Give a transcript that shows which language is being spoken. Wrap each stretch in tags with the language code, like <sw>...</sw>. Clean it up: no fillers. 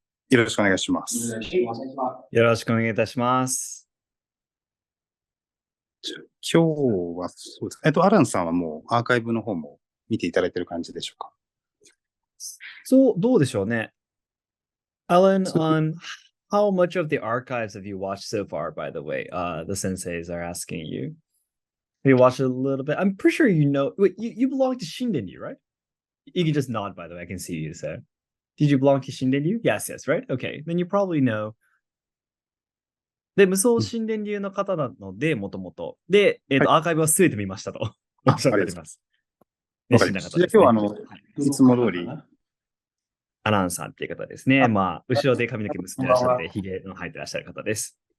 <ja>よろしくお願いします。よろしくお願いいたします。今日はそうです。アランさんはもうアーカイブの方も見ていただいている感じでしょうか。そう、どうでしょうね。</ja> <en>Alan, how much of the archives have you watched so far, by the way? The senseis are asking you. Have you watched a little bit? I'm pretty sure you know. Wait, you belong to Shinden, right? You can just nod, by the way. I can see you, so. Did you belong to Shinden? Yes, right? Okay. Then you probably know.</en> <ja>で、無双神殿流の方なので、もともと。で、はいアーカイブは全て見ましたとおっしゃっております。わかりました。じゃあ今日はいつも通り。アナウンサーっていう方ですね。まあ、後ろで髪の毛結んでらっしゃって、髭の生えてらっしゃる方です。</ja>